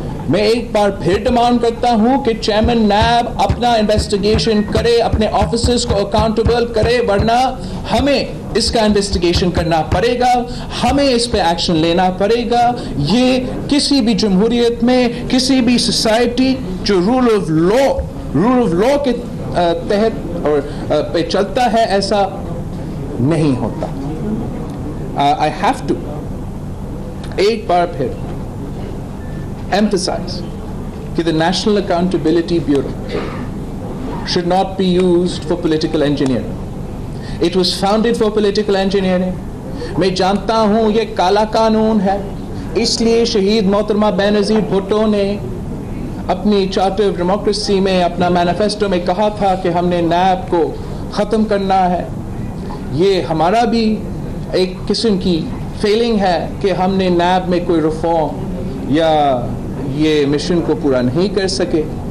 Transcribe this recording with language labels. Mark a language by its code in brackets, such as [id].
[ur] میں ایک بار پھر ڈیمانڈ کرتا ہوں کہ چیئرمین نیب اپنا انویسٹیگیشن کرے, اپنے آفیسرز کو اکاؤنٹیبل کرے, ورنہ ہمیں اس کا انویسٹیگیشن کرنا پڑے گا, ہمیں اس پہ ایکشن لینا پڑے گا. یہ کسی بھی جمہوریت میں, کسی بھی سوسائٹی جو رول آف لا کے تحت اور پہ چلتا ہے, ایسا نہیں ہوتا. [en] I have to [ur] ایک بار پھر [en] emphasize that the National Accountability Bureau should not be used for political engineering. It was founded for political engineering. [ur] میں جانتا ہوں یہ کالا قانون ہے, اس لیے شہید محترمہ بینظیر بھٹو نے اپنی چارٹر آف ڈیموکریسی میں, اپنا مینیفیسٹو میں کہا تھا کہ ہم نے نیب کو ختم کرنا ہے. یہ ہمارا بھی ایک قسم کی فیلنگ ہے کہ ہم نے نیب میں کوئی ریفارم یا یہ مشن کو پورا نہیں کر سکے.